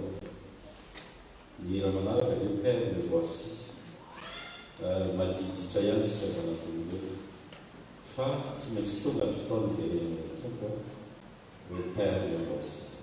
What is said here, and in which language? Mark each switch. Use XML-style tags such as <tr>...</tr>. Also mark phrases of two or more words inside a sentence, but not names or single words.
<mg>Ny hira manaraka dia</mg> <fr>père le voici.</fr> <mg>Madiditra ihany tsika zanak'olombelona. Fa tsy maintsy tonga ny fotoana veren'ny tompo hoe</mg> <fr>père le voici.</fr>